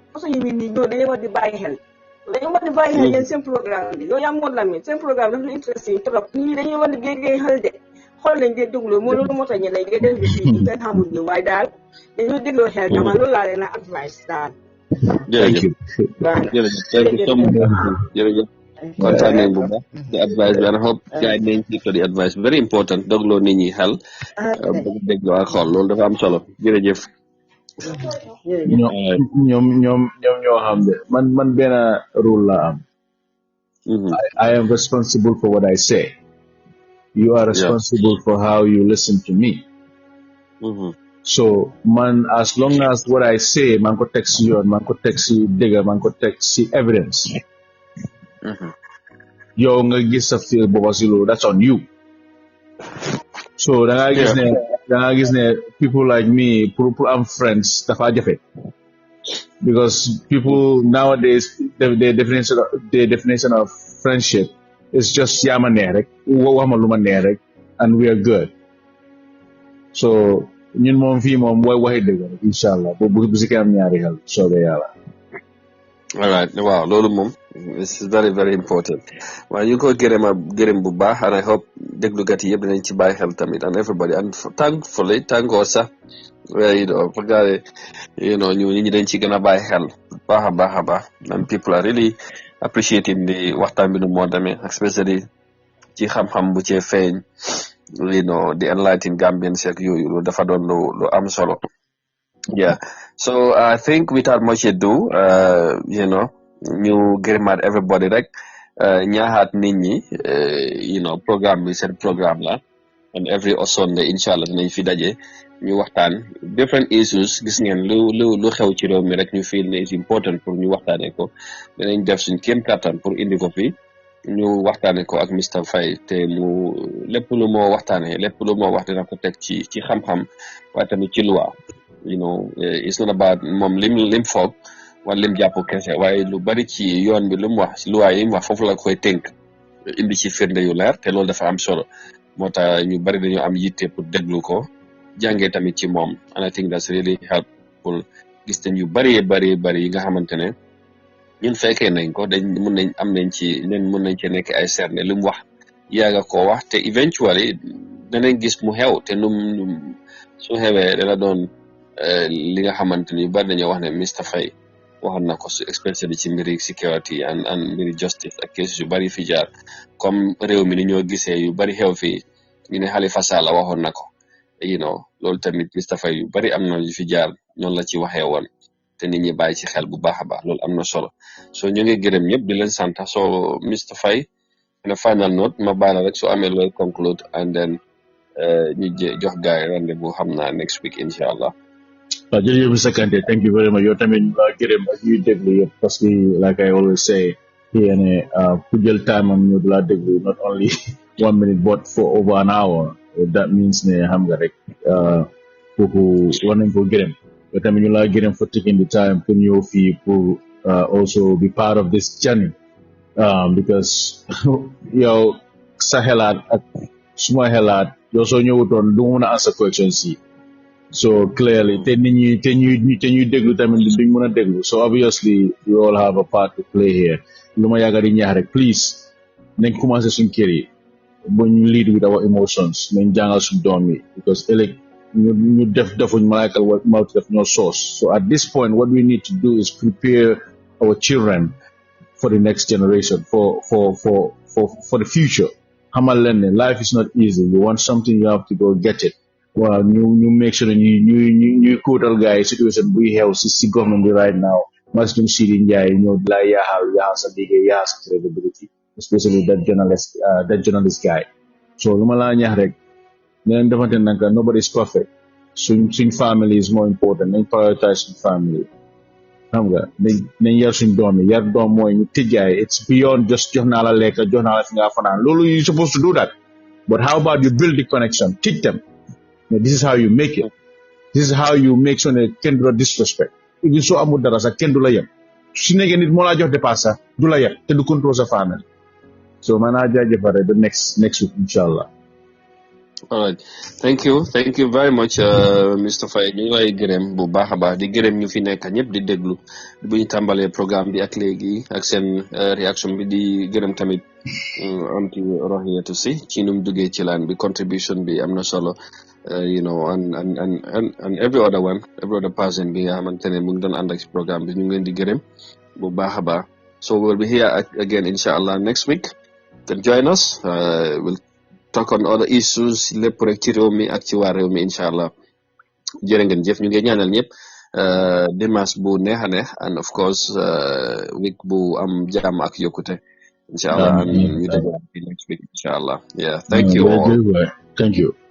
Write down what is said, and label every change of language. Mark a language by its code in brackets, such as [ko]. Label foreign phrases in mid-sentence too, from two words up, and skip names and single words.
[fr] Parce que [wo] ñu ni ñoo dañu war di bàyyi xel. dañu war di bàyyi xel yéen seen programme bi yow yaa moon la mi seen programme dafa [fr] intéressant trop [wo] ñii dañuy war di géej xel de xool nañ dee déglu moo loolu moo tax ñu lay def bi fii kenn xamul ni waaye daal dañoo dégloo xel dama loolu laa leen a advice daal. jërëjëf jërëjëf kontaan nañ bu baax di advice bi [en] and hope [wo] gars nañ ci ko di advice [en] very important [wo] dogloo nit ñi xel bëgg dégloo ak xool loolu dafa am solo jërëjëf. ñoom ñoo xam ne man benn rule la am. [en] I am responsible for what I say. You are responsible for how you listen to me. So man, as long as what I say [wo] man ko [en] text you, [wo] man ko text dégg man ko text evidence. Yow nga gis sa feel booba si loolu [en] that's on you. So [wo] da nga gis ne [en] people like me [wo] pour am [en] friends [wo] dafa jafe [en] because people nowadays the definition of friendship is just [wo] yaama neex rek wax ma lu ma neex rek [en] and we are good. [wo] So ñun moom fii moom mooy waxi dëgg rek inshallah bu si kanam ñaari xel soobee yàlla. [en] All right, wow, [wo] loolu moom [en] this is very very important. [wo] Waaw ñu ko gërëm bu baax [en] and I hope [wo] déglukat yi yëpp dinañ ci bàyyi xel tamit [en] and everybody and thankfully thank God [wo] sax ñu ñi dañ ci gën a bàyyi xel baax a baax [en] and people are really appreciating the [wo] waxtaan bi nu moo demee especially ci xam-xam bu cee feeñ [en] the enlightened Gambians [wo] ak yooyu loolu dafa doon lu am solo. [en] Yeah, so I think without much ado, [wo] ñu gërëmaat everybody rek ñaaxaat nit ñi programme bi seen programme la [en] and every Sunday [wo] inshallah dinañ fi daje ñu waxtaan [en] different issues [wo] gis ngeen lu xew ci réew mi rek ñu feel ne [en] is important [wo] pour ñu waxtaanee ko dinañ def suñ kéem kattan pour indi ko fi ñu waxtaanee ko ak Mr Faye te mu lépp lu moo waxtaanee lépp lu moo wax dina ko teg ci xam-xam waaye tamit ci loi [en] it's not about [wo] moom lim foog wala lim jàpp kese waaye lu bari ci yoon bi lu mu wax loi yi mu wax foofu la koy tënk indi ci firnde yu leer te loolu dafa am solo moo tax ñu bari dañoo am yitte pour déglu ko jàngee tamit ci moom and [en] I think that's really helpful [wo] gis nañ yu bari yi nga xamante ne ñun fekkee nañ ko mun nañ ci nekk ay serne lu mu wax yaaga koo wax te eventually danañ gis mu xew te su xewee dana doon li nga xamante ni bari dañoo wax ne Mr Faye waxoon na ko especially ci mbiri [en] security and [wo] mbiri justice ak cases yu bari fi jaar comme réew mi ni ñoo gisee yu bari xew fii ñu ne Halifa Sallah waxoon na ko loolu tamit Mr Faye yu bari am na yu fi jaar noonu la ci waxee woon te nit ñi bàyyi ci xel bu baax a baax loolu am na solo so ñu ngi gërëm ñëpp di leen sant so Mr Faye [en] in a final note [wo] ma baala rek so amee looy conclude [en] and then [wo] ñu jox gaay rendez-vous xam naa [en] next week [ar] إن شاء الله. [wo] waaw jërëjëf [en] Mr Kante thank you very much [wo] yow tamit gërëm ak ñuy déglu yëpp [fr] parce que [en] like I always say here [wo] ne ku jël time am ñu la déglu [en] not only 1 minute but for over an hour that means [wo] ne xam nga rek kooku war nañ ko gërëm yow tamit ñu la gërëm [en] for taking the time [wo] pour ñëw fii pour [en] also be part of this journey because [wo] yow sa xelaat ak suma xelaat yow soo ñëwutoon du mun a [en] answer questions [wo] yi [en] so clearly [wo] te nit ñi te ñuy déglu tamit duñ mën a déglu [en] so obviously we all have a part to play here [wo] lu ma yàgga di ñaax rek please nañ commencé suñ kër yi buñ [en] lead with our emotions [wo] nañ jàngal suñ doom yi because ëllëg ñu defuñ malaykal mawti def ñoo source [en] so at this point what we need to do is prepare our children for the next generation for the future [wo] xamal leen ne [en] life is not easy you want something you have to go get it [wo] waaw ñu [en] make sure [wo] ñuy kóotal gars yi situation buy xew si government bi [en] right now [wo] mas ñum Sidi Ndiaye ñëw di la yaaxal sa liggéey yaaxal sa credibility especially [en] that journalist guy [wo] so lu ma laa ñaax rek neen defante naka [en] nobody is perfect [wo] suñ family [en] is more important [wo] nañ prioritize suñ family xam nga nañ yar suñ doom yi yar doom mooy ñu tijjaay [en] it's beyond just [wo] jox naa la lekk jox naa la fi nga fanaan loolu [en] you supposed to do that but how about you build the connection teach them this is how you make it this is how you make sure [wo] ne kenn du la disrespect even soo amul dara sax kenn du la yem su nekkee nit moo laa jox dépasse sax du la yem te du [fr] contrôle sa famille [wo] so man naa jaajëfare [en] the next week [wo] inshallah. [en] All right. Thank you very much [wo] Mr Faye ñu ngi lay gërëm bu baax a baax di gërëm ñu fi nekk ñëpp di déglu bu ñu tàmbalee programme bi ak léegi ak seen réaction bi di gërëm tamit anti Rohiyatu si ci num duggee ci laan bi contribution bi am na solo [en] and every other person [wo] bi nga xamante ne mu ngi doon ànd ak ci programme bi ñu ngi leen di gërëm bu baax a baax [en] so we'll be here again inshallah next week then join us we'll talk on other issues [wo] lépp rek ci réew mi ak ci waa réew mi inshallah jërë ngeen jëf ñu ngi ñaanal ñëpp dimanche bu neex a neex and of course week bu am jàmm ak yokkute inshallah ñu déglu [en] next week inshallah yeah thank you all. Thank you.